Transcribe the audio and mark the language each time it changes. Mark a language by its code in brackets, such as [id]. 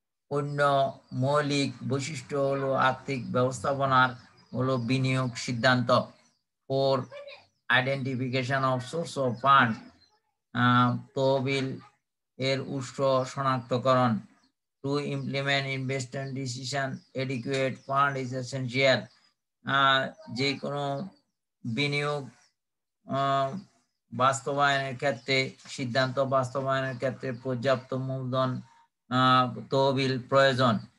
[bn] অন্য মৌলিক বৈশিষ্ট্য হলো আর্থিক ব্যবস্থাপনার হলো বিনিয়োগ সিদ্ধান্ত। [en] 4, identification of source of fund, [bn] তহবিল এর উৎস শনাক্তকরণ। [en] To implement investment decision, adequate fund is essential. [bn] যে কোনো বিনিয়োগ বাস্তবায়নের ক্ষেত্রে, সিদ্ধান্ত বাস্তবায়নের ক্ষেত্রে পর্যাপ্ত মূলধন তহবিল প্রয়োজন।